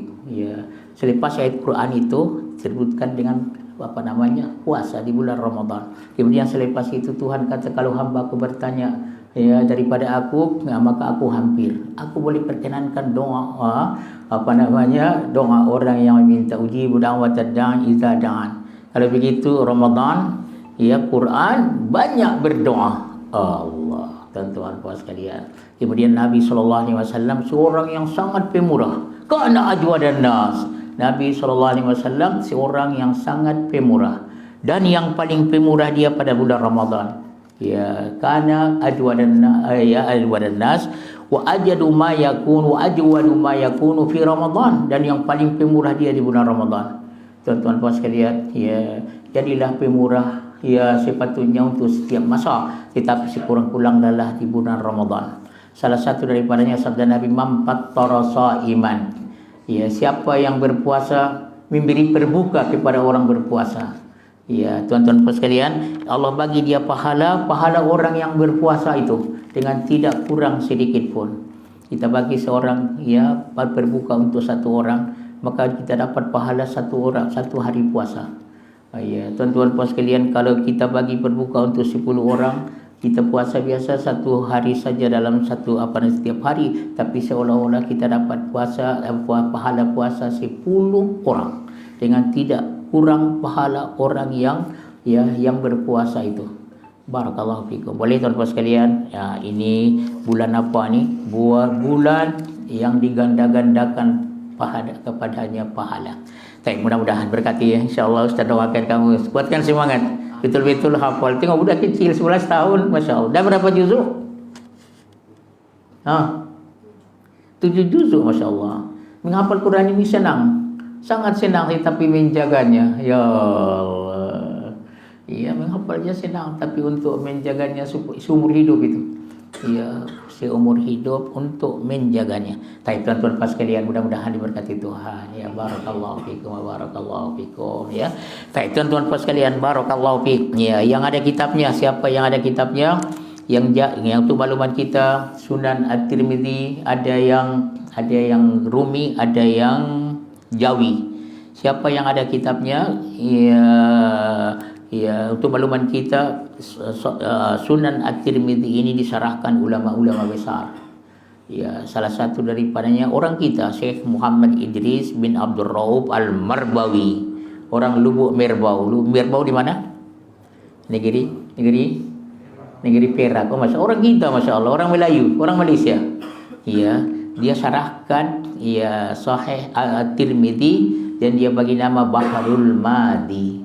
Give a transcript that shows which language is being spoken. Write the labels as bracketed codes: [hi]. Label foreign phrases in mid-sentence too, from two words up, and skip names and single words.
[ms] Ya, selepas ayat Quran itu disebutkan dengan apa namanya? Puasa di bulan Ramadan. Kemudian selepas itu Tuhan kata, kalau hamba-Ku bertanya, ya, daripada aku, maka aku hampir. Aku boleh perkenankan doa apa namanya? Doa orang yang meminta, [ar] أجيب دعوة الداع إذا دعان. [ms] Kalau begitu Ramadan, ya, Quran banyak berdoa. Allah, tuan-tuan puas sekalian. Kemudian Nabi SAW seorang yang sangat pemurah. [ar] كان أجود الناس. [ms] Nabi SAW seorang yang sangat pemurah. Dan yang paling pemurah dia pada bulan Ramadan. [ar] Ya, كان أجود الناس وأجود ما يكون وأجود ما يكون في رمضان. [ms] Dan yang paling pemurah dia di bulan Ramadan. Tuan-tuan puas sekalian, ya, jadilah pemurah, ya, sepatutnya untuk setiap masa, tetapi sekurang-kurang adalah di bulan Ramadan. Salah satu daripadanya sabda Nabi, [ar] من فطر صائما. [ms] Ya, siapa yang berpuasa memberi berbuka kepada orang berpuasa. Ya, tuan-tuan sekalian, Allah bagi dia pahala orang yang berpuasa itu dengan tidak kurang sedikit pun. Kita bagi seorang, ya, berbuka untuk satu orang, maka kita dapat pahala satu hari puasa. Ya, tuan-tuan puas sekalian, kalau kita bagi berbuka untuk 10 orang, kita puasa biasa satu hari saja dalam setiap hari, tapi seolah-olah kita dapat pahala puasa 10 orang dengan tidak kurang pahala orang yang berpuasa itu. [ar] بارك الله فيكم. [ms] Boleh tuan-tuan sekalian, ya, ini bulan apa ni? Bulan yang diganda-gandakan kepadanya pahala. Baik, mudah-mudahan berkati, ya. InsyaAllah Ustaz doakan kamu, kuatkan semangat, betul-betul hafal. Tengok budak kecil 11 tahun, [ar] ما شاء الله. [ms] Dah berapa juzuk? 7 juzuk, [ar] ما شاء الله. [ms] Menghafal Quran ini senang, sangat senang, tetapi menjaganya, ya Allah. Ya, menghafalnya senang, tapi untuk menjaganya seumur hidup itu, ya, seumur hidup untuk menjaganya. Baik, tuan-tuan pas sekalian, mudah-mudahan diberkati Tuhan. Ya, [ar] بارك الله فيكم وبارك الله فيكم, [ms] ya. Baik, tuan-tuan pas sekalian, [ar] بارك الله فيكم. [ms] Ya, yang ada kitabnya, siapa yang ada kitabnya, Yang untuk makluman kita, Sunan At-Tirmidzi ada yang Rumi, ada yang Jawi. Siapa yang ada kitabnya, untuk makluman kita, Sunan At-Tirmidzi ini disarahkan ulama-ulama besar. Ya, salah satu daripadanya orang kita, Syekh Muhammad Idris bin Abdul Rauf Al-Marbawi, orang Lubuk Merbau. Merbau di mana? Negeri Perak. Orang kita, [ar] ما شاء الله, [ms] orang Melayu, orang Malaysia. Ya, dia sarahkan Sahih At-Tirmidzi dan dia bagi nama Bahrul Madi.